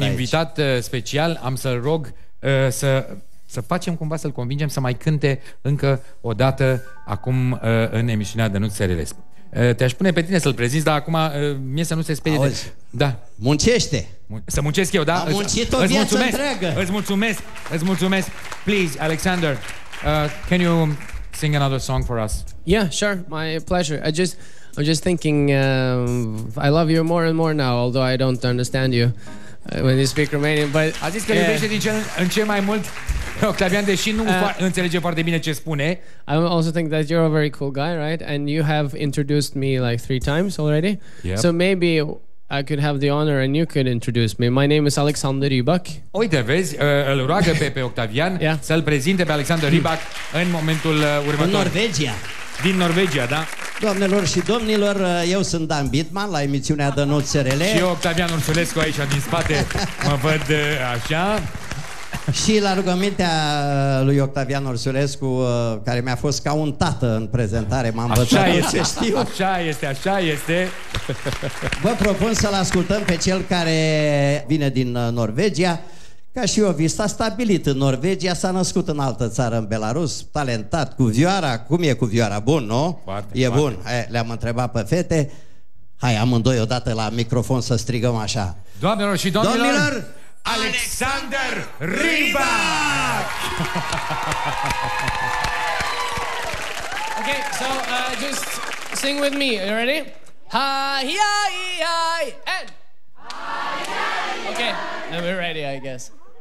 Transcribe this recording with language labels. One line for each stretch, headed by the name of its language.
Romanian: E un invitat special, am să-l rog să facem cumva, să-l convingem să mai cânte încă o dată acum în emisiunea Dănuț Sărelescu. Te-aș pune pe tine să-l prezinți, dar acum mie să nu se sperie. Auzi, da. Muncește. Să muncesc eu, da? Am muncit o viață întreagă. Îți mulțumesc.
English: Please, Alexander, can you sing another song for us? Yeah, sure. My pleasure. I'm just thinking, I love you more and more now, although I don't understand you when you speak Romanian. But
Romanian: a zis că iubește din ce în ce mai mult Octavian, deși nu înțelege foarte bine ce spune.
English: I also think that you're a very cool guy, right? And you have introduced me like 3 times already. Yep. So maybe I could have the honor and you could introduce me. My name is Alexander Rybak.
Romanian: Uite, vezi, îl roagă pe Octavian să-l prezinte pe Alexander Rybak în momentul următor. În Norvegia. Din Norvegia, da? Doamnelor și domnilor, eu sunt Dan Bitman la emisiunea Dănuț SRL. Și eu, Octavian Ursulescu, aici din spate, mă văd așa. Și la rugămintea lui Octavian Ursulescu, care mi-a fost ca un tată în prezentare, m-a învățat ce știu. Așa este. Vă propun să-l ascultăm pe cel care vine din Norvegia. Ca și eu, s-a stabilit în Norvegia, s-a născut în altă țară, în Belarus, talentat, cu vioara. Cum e cu vioara? Bun, nu? Foarte. Bun. Le-am întrebat pe fete. Hai, amândoi odată la microfon să strigăm așa. Doamnelor și domnilor, Alexander Rybak!
English: Okay, so just sing with me. You ready? Hi, hi, hi, and. Okay, then we're ready, I guess.